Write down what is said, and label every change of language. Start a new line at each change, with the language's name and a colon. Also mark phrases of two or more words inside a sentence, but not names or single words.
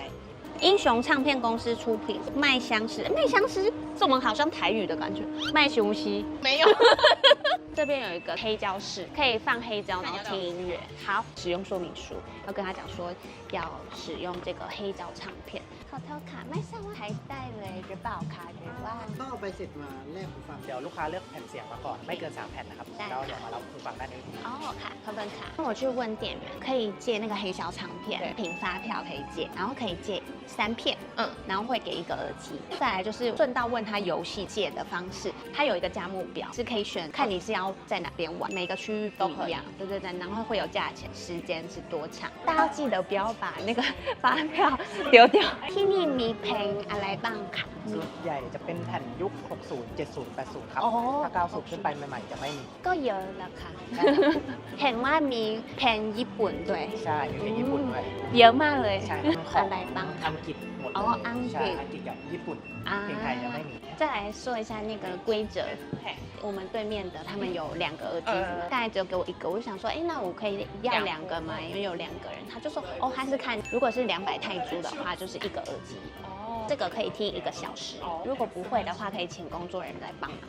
Chinese: 英雄唱片公司出品，麦香师，这我们好像台语的感觉。麦雄西没有。这边有一个黑胶室，可以放黑胶，然后听音乐。好，使用說明書要跟他講說要使用這個黑膠唱片。
Thai: ขอโทษค่ะไม่ทราบว่าใช้ได้เลยหรือเปล่าคะหรือว่า ต้องเอาใบเสร็จมาแลกหูฟังเดี๋ยวลูกค้าเลือกแผ่นเสียงมาก่อนไม่เกิน3แผ่นนะครับแล้วเดี๋ยวมารับหูฟังด้านนี้
Chinese: 哦
Thai: ค่ะขอบคุณค่ะ
Chinese: 我去问店员可以借那个黑胶唱片凭发票可以借然后可以借3片然后会给一个耳机再来就是顺道问他游戏借的方式它有一个价目表是可以选看你是要在哪边玩每个区域不一样对然后会有价钱时间是多长大家要记得不要把那个发票丢掉
Thai: ที่นี่มีเพลงอะไรบ้างคะ ส่วนใหญ่จะเป็นแผ่นยุค 60 70 80 ครับ ถ้า 90 ขึ้นไปใหม่ๆจะไม่มี ก็เยอะแล้วค่ะเห็นว่ามีเพลงญี่ปุ่นด้วย ใช่มีเพลงญี่ปุ่นด้วย เยอะมากเลย ใช่ อะไรบ้าง อังกฤษหมด เลยอังกฤษ กับญี่ปุ่นเพลงไทยจะไม่มี
Chinese: 再来说一下那个规则我们对面的他们有2个耳机刚才只有给我1个我就想说那我可以要2个吗因为有2个人他就说他是看如果是200泰铢的话就是1个耳机这个可以踢1个小时，如果不会的话，可以请工作人员来帮忙。